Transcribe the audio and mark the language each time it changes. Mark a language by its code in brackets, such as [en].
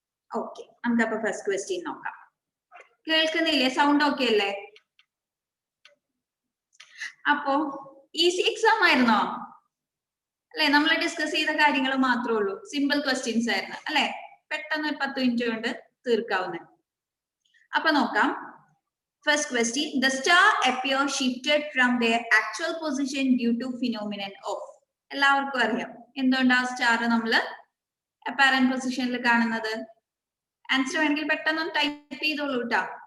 [ml] Okay, നമുക്കപ്പോ first question നോക്കാം. കേൾക്കുന്നില്ലേ? Sound okay അല്ലേ? അപ്പോ ഈസി എക്സാം ആയിരുന്നോ? അല്ലെ, നമ്മൾ ഡിസ്കസ് ചെയ്ത കാര്യങ്ങൾ മാത്രമേ ഉള്ളൂ. സിമ്പിൾ ക്വസ്റ്റ്യൻസ് ആയിരുന്നു അല്ലെ? പെട്ടെന്ന് 10 മിനിറ്റ് കൊണ്ട് തീർക്കാവുന്ന. അപ്പൊ നോക്കാം. First question, [en] the star appear shifted from their actual position due to phenomenon of. [ml] എല്ലാവർക്കും അറിയാം എന്തുകൊണ്ടാ സ്റ്റാർ നമ്മള് അപ്പാരന്റ് പൊസിഷനിൽ കാണുന്നത്? ആൻസർ വേണമെങ്കിൽ പെട്ടെന്ന് ടൈപ്പ് ചെയ്തോളൂ കേട്ടോ.